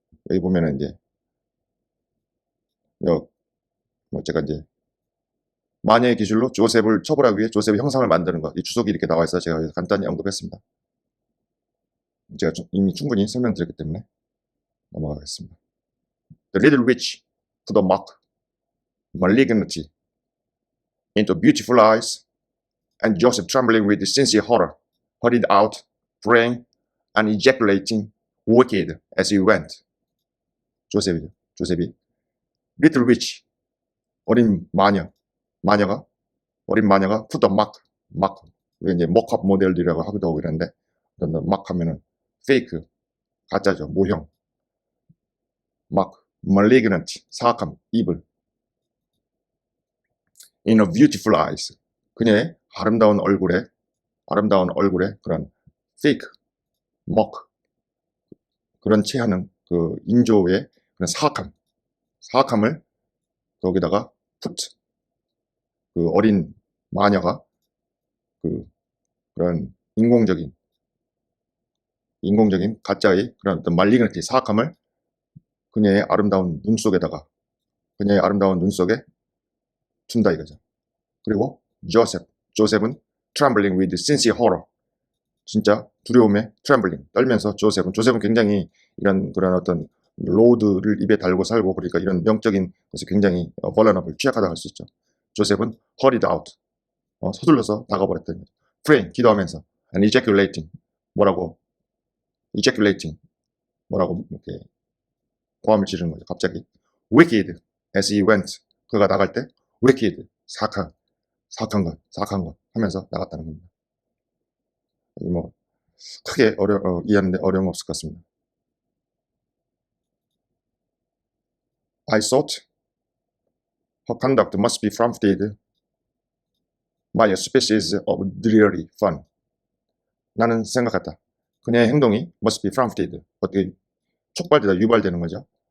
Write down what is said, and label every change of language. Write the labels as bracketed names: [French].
[Korean] 여기 보면은 이제 제가 이제 마녀의 기술로 조셉을 처벌하기 위해 조셉의 형상을 만드는 것, 이 주석이 이렇게 나와 있어서 제가 여기서 간단히 언급했습니다. 제가 이미 충분히 설명드렸기 때문에 넘어가겠습니다. [English] The little witch put a mock malignity into beautiful eyes, and Joseph, trembling with sincere horror, hurried out, praying and ejaculating wicked as he went. [Korean] 조셉이 [English] little witch, [Korean] 어린 마녀가 [English] put a mock, [Korean] 우리 이제 mock-up 모델들이라고 하기도 하고 이러는데, mock 하면은 fake, 가짜죠, 모형. [English] mock, malignant, [Korean] 사악함, [English] evil. In a beautiful eyes. [Korean] 그녀의 아름다운 얼굴에 그런 fake, mock, 그런 체하는 그 인조의 그런 사악함을 거기다가 put, 그 어린 마녀가 그런 인공적인 가짜의 그런 어떤 말리그니티, 사악함을 그녀의 아름다운 눈 속에 둔다 이거죠. 그리고 조셉은 [English] trembling with sincere horror. [Korean] 진짜 두려움에 떨면서 조셉은 굉장히 이런 그런 어떤 로드를 입에 달고 살고, 그러니까 이런 영적인 것이 굉장히 vulnerable, 취약하다고 할 수 있죠. 조셉은 [English] hurried out, [Korean] 서둘러서 나가버렸다는 거죠. praying, 기도하면서, [English] and ejaculating, [Korean] 뭐라고 이렇게 고함을 지르는 거죠. 갑자기 [English] wicked as he went, [Korean] 그가 나갈 때 wicked, 사악한 것 하면서 나갔다는 겁니다. 뭐 크게 이해하는데 어려움 없을 것 같습니다. [English] I thought her conduct must be prompted by a species of dreary fun. [Korean] 나는 생각했다. 그녀의 행동이 [English] must be prompted, [Korean] 어떻게 촉발되다, 유발되는 거죠.